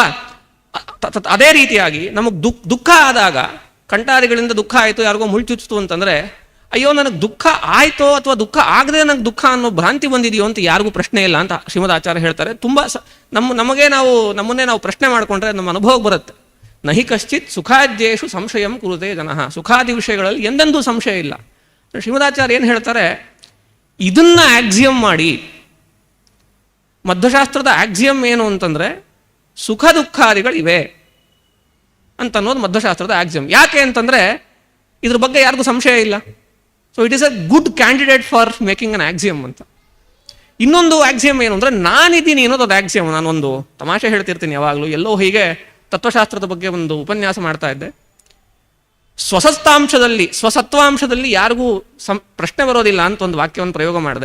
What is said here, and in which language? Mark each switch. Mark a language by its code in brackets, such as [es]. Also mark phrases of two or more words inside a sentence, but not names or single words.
[kn] ಅದೇ ರೀತಿಯಾಗಿ ನಮಗೆ ದುಃಖ ಆದಾಗ, ಕಂಟಾದಿಗಳಿಂದ ದುಃಖ ಆಯಿತು, ಯಾರಿಗೋ ಮುಳ್ಚುಚ್ತು ಅಂತಂದರೆ, ಅಯ್ಯೋ ನನಗೆ ದುಃಖ ಆಯಿತೋ ಅಥವಾ ದುಃಖ ಆಗದೆ ನನಗೆ ದುಃಖ ಅನ್ನೋ ಭ್ರಾಂತಿ ಬಂದಿದೆಯೋ ಅಂತ ಯಾರಿಗೂ ಪ್ರಶ್ನೆ ಇಲ್ಲ ಅಂತ ಶ್ರೀಮದ್ ಆಚಾರ್ಯ ಹೇಳ್ತಾರೆ. ತುಂಬ ನಮ್ಮನ್ನೇ ನಾವು ಪ್ರಶ್ನೆ ಮಾಡಿಕೊಂಡ್ರೆ ನಮ್ಮ ಅನುಭವಕ್ಕೆ ಬರುತ್ತೆ. [sa] ನಹಿ ಕಶ್ಚಿತ್ ಸುಖಾದ್ಯೇಷು ಸಂಶಯಂ ಕುರುತೆ ಜನಃ. [kn] ಸುಖಾದಿ ವಿಷಯಗಳಲ್ಲಿ ಎಂದೆಂದೂ ಸಂಶಯ ಇಲ್ಲ. ಶ್ರೀಮದಾಚಾರ್ಯ ಏನು ಹೇಳ್ತಾರೆ, ಇದನ್ನ ಆಕ್ಸಿಯಮ್ ಮಾಡಿ. ಮಧ್ವಶಾಸ್ತ್ರದ ಆಕ್ಸಿಯಮ್ ಏನು ಅಂತಂದ್ರೆ, ಸುಖ ದುಃಖಾದಿಗಳಿವೆ ಅಂತ ಅನ್ನೋದು ಮಧ್ವಶಾಸ್ತ್ರದ ಆಕ್ಸಿಯಮ್. ಯಾಕೆ ಅಂತಂದ್ರೆ ಇದ್ರ ಬಗ್ಗೆ ಯಾರಿಗೂ ಸಂಶಯ ಇಲ್ಲ. [en] so it is a good candidate for making an axiom ಅಂತ. [kn] ಇನ್ನೊಂದು ಆಕ್ಸಿಯಮ್ ಏನು ಅಂದರೆ, ನಾನಿದ್ದೀನಿ ಅನ್ನೋದು ಅದು ಆಕ್ಸಿಯಮ್. ನಾನೊಂದು ತಮಾಷೆ ಹೇಳ್ತಿರ್ತೀನಿ ಯಾವಾಗಲೂ. ಎಲ್ಲೋ ಹೀಗೆ ತತ್ವಶಾಸ್ತ್ರದ ಬಗ್ಗೆ ಒಂದು ಉಪನ್ಯಾಸ ಮಾಡ್ತಾ ಇದ್ದೆ. ಸ್ವಸತ್ವಾಂಶದಲ್ಲಿ ಯಾರಿಗೂ ಪ್ರಶ್ನೆ ಬರೋದಿಲ್ಲ ಅಂತ ಒಂದು ವಾಕ್ಯವನ್ನು ಪ್ರಯೋಗ ಮಾಡಿದೆ.